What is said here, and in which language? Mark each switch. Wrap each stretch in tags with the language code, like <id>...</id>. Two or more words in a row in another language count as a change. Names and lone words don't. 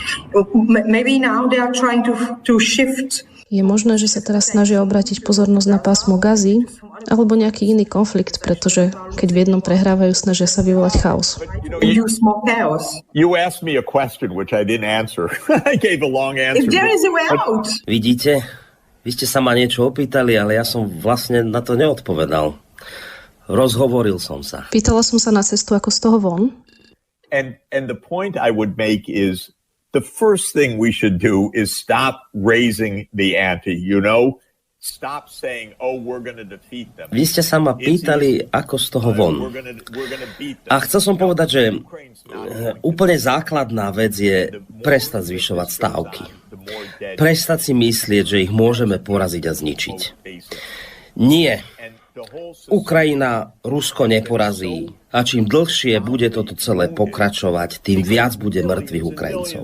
<en>Maybe now they are trying to shift.</en> <sk>Je možné, že sa teraz snažia obrátiť pozornosť na pásmo Gazy alebo nejaký iný konflikt, pretože keď v jednom prehrávajú, snažia sa vyvolať chaos.</sk> <en>You asked me a question which I didn't answer. I gave a long answer. If there is a way out.</en> <sk>Vidíte? Vy ste sa ma niečo opýtali, ale ja som vlastne na to neodpovedal. Rozhovoril som sa. Pýtala som sa na cestu ako z toho von.</sk> <en>And the point I would make is the first thing we should do is stop raising the ante, Stop saying, we're going to defeat them.</en> <sk>Vy ste sa ma pýtali, ako z toho von. A chcel som povedať, že úplne základná vec je prestať zvyšovať stávky. Prestať si myslieť, že ich môžeme poraziť a zničiť. Nie. Ukrajina Rusko neporazí a čím dlhšie bude toto celé pokračovať, tým viac bude mŕtvych Ukrajincov.</sk>